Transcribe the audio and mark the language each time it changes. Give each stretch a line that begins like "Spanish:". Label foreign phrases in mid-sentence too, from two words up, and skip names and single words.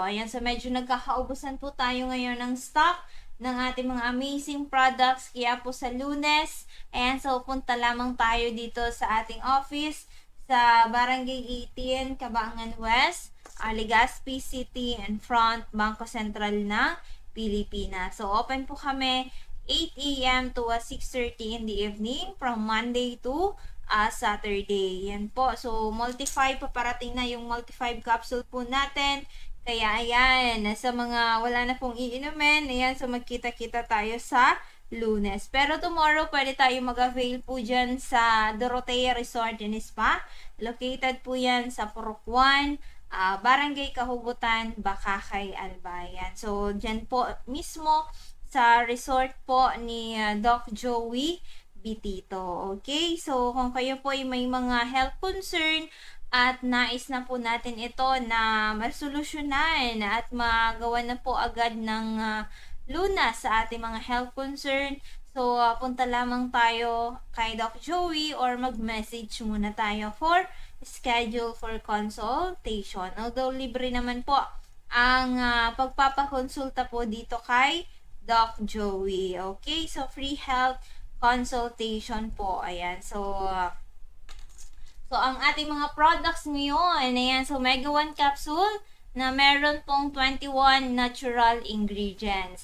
Filipino: Ayan, so medyo nagkakaubusan po tayo ngayon ng stock ng ating mga
English: amazing products.
Filipino: Kaya po sa Lunes, ayan, so punta lamang tayo dito sa ating office sa Barangay 18, Cabangan West, Legazpi City,
English: in front Bangko Sentral ng Pilipinas.
Filipino: So open po kami 8 a.m.
English: to 6:30 in the evening from Monday to Saturday.
Filipino: Yan po. So, Multi-5 paparating na yung Multi-5 capsule po natin. Kaya, ayan, sa mga wala na pong iinumin, ayan, so magkita-kita tayo sa Lunes. Pero tomorrow, pwede tayo mag-avail po dyan sa Dorotea Resort and Spa. Located po yan sa Purok 1, Barangay Kahugutan, Bakakay, Albayan. So, dyan po mismo sa resort po ni Doc Joey Bitito. Okay? So, kung kayo po ay may mga
English: health concern
Filipino: at nais na po natin ito na masolusyonan at magawa na po agad ng lunas sa ating mga
English: health concern,
Filipino: so punta lamang tayo kay Doc Joey or mag-message muna tayo
English: for schedule for consultation.
Filipino: Although libre naman po ang pagpapakonsulta po dito kay Doc Joey. Okay? So,
English: free health consultation
Filipino: po. Ayan. So, ang ating mga products ngayon, ayan. So, Mega 1 capsule na meron pong 21
English: natural ingredients.